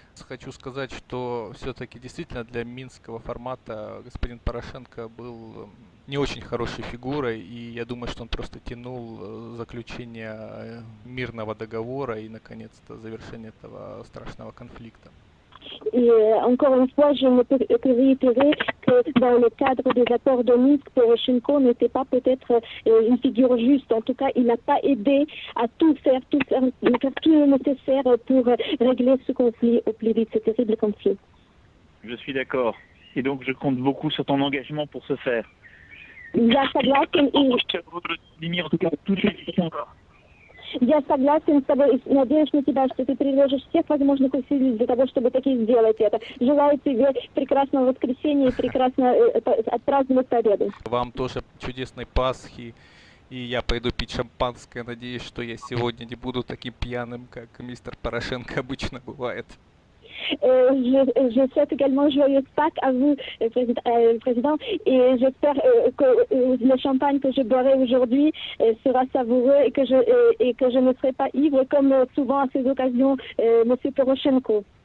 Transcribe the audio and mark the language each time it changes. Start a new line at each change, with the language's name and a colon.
Russian: Хочу сказать, что все-таки действительно для минского формата господин Порошенко был не очень хорошей фигурой, и я думаю, что он просто тянул заключение мирного договора и, наконец-то, завершение этого страшного конфликта.
French: Et encore une fois, je me réitérer que dans le cadre des accords de Minsk, Poroshenko n'était pas peut-être une figure juste. En tout cas, il n'a pas aidé à faire tout le nécessaire pour régler ce conflit au plus vite, ce terrible conflit. Je suis d'accord. Et donc, je compte beaucoup sur ton engagement pour ce faire.
Russian: Я согласен и...
French: En tout cas, toutes les questions encore.
Russian: Я согласен с тобой и надеюсь на тебя, что ты приложишь всех возможных усилий для того, чтобы таки сделать это. Желаю тебе прекрасного воскресенья и прекрасно отпраздновать победу. Вам тоже чудесной Пасхи. И я пойду пить шампанское. Надеюсь, что я сегодня не буду таким пьяным, как мистер Порошенко обычно бывает.
French: Je souhaite également joyeuse Pâques à vous, Président, et j'espère que le champagne que je boirai aujourd'hui sera savoureux et que je ne serai pas ivre comme souvent à ces occasions, Monsieur Poroshenko.